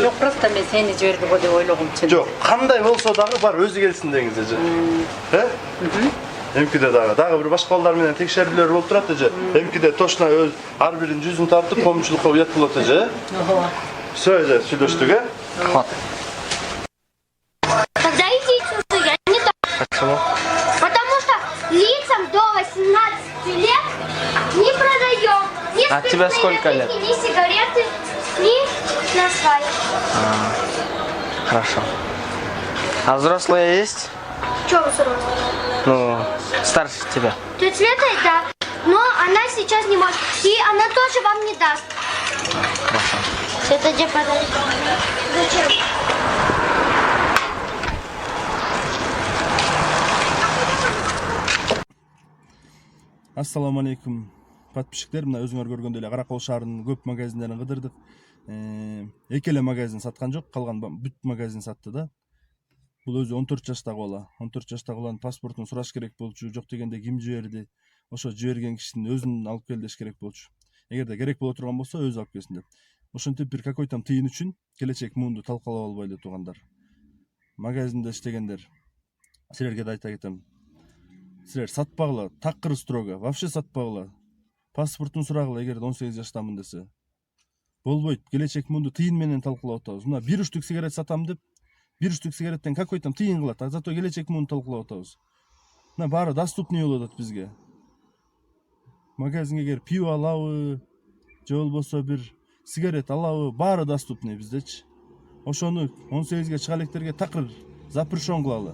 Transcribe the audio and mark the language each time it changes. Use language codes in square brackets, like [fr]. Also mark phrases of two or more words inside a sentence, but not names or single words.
[ky] Жок, просто мен сени жиберди го деп ойлогом чын. Жок, кандай болсо дагы бар өзү келсин деңиз эже. Эмкиде дагы бир башка балдар менен текшерүүлөр болуп турат эже. Эмкиде точно өз ар биринин жүзүн тартып коомчулукка уят болот эже. Всё эже, сүйлөштүк э? [ru] Хватит. Тогда идите отсюда, я не то. Почему? Потому что лицам до 18 лет не продаем ни А тебе спиртные сколько лет? напитки, ни сигареты, ни насвай. Хорошо. А взрослые есть? Че взрослый? Ну, старше тебя. Тетя Света, да. Но она сейчас не может. И она тоже вам не даст. Хорошо. Это где подарок? Зачем? [ar] السلام عليكم. [ky] Подписчиктер, мына өзүңөр көргөндөй эле Каракол шаарынын көп магазиндерин кыдырдык. Эки эле магазин саткан жок, калган бүт магазин сатты да. Бул өзү 14 жаштагы бала. 14 жаштагы баланын паспортун сураш керек болчу, жок дегенде ким жиберди? Ошо жиберген кишинин өзүн алып кел деш керек болчу. Эгерде керек боло турган болсо өзү алып келсин деп. Ошентип бир какой-то тыйын үчүн келечек муунду талкалап албайлы туугандар. Магазинде иштегендер, силерге да айта кетем. Силер сатпагыла, такыр [ru] строго, вообще [ky] сатпагыла. Паспортун сурагыла эгерде 18 жаштамын десе. Болбойт, келечек муунду тыйын менен талкалап атабыз. Мына 1 үчтүк сигарет сатам деп, 1 үчтүк сигареттен какой-то тыйын кылат, [ru] а зато [ky] келечек муунду талкалап атабыз. Мына баары доступный болуп атат бизге. Магазинге келип пиво алабы, же болбосо бир сигарет алабы, баары доступный биздечи. Ошону 18ге чыга электерге такыр запрещен кылалы.